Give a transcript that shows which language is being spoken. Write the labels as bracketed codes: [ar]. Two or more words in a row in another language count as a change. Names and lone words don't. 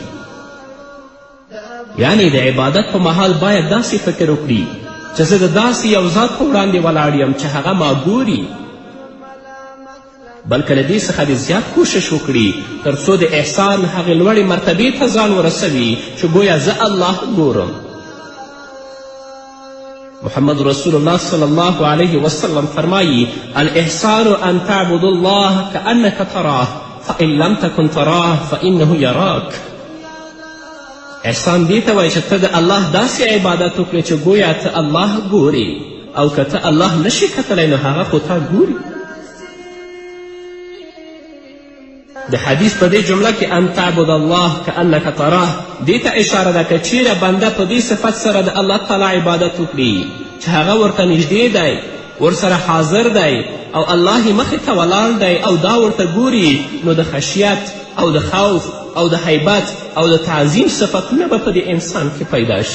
[ps] یعنی د عبادت په مهال باید داسې فکر وکړي چې زه د داسې یو ذات په وړاندې ولاړ یم چې هغه ما ګوري، بلکې له دې څخه دې زیات کوشش وکړي تر څو د احسان هغې لوړې مرتبې ته ځان ورسوي چې گویا زه الله ګورم. [ar] محمد رسول الله صلی الله علیه وسلم فرمایی: الاحسان ان تعبد الله کأنک تراه فإن لم تکن تراه فإنه یراک. [ps] احسان دې ته وایي چې ته د الله داسې عبادت وکړې چې گویا ته الله ګورې، او که ته الله نشي کتلی نو هغه خو تا ګوري. د حدیث په دې جمله کې [ar] ان تعبد الله کأنک تراه [ps] دې ته اشاره ده که چیرې بنده په دې صفت سره د الله تعالی عبادت وکړي چې هغه ورته نږدې دی، ورسره حاضر دی او الله یې مخې ته ولاړ دی او دا ورته ګوري، نو د خشیت او د خوف او د حیبت او د تعظیم صفتونه به په دې انسان کې پیدا شي.